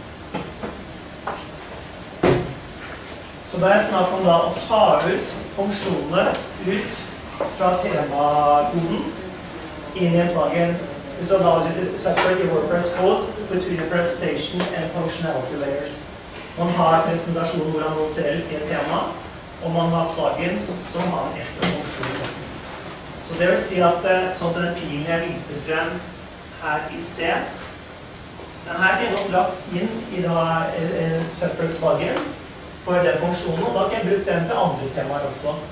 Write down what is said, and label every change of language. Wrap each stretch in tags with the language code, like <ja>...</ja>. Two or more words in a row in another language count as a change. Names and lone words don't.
<no>Så det snakk om da å ta ut funksjonene ut fra temakoden inn i en plugin.</no> <en>So now separate your WordPress code between the presentation and functionality layers.</en> <no>Man har presentasjon hvordan man ser ut i et tema, og man har plugins som har en ekstra funksjon. Så det vil si at sånn den pilen jeg viste frem her i sted, den her kan jeg lagt inn i en separate plugin for den funksjonen, og da kan jeg bruke den til andre temaer også.</no>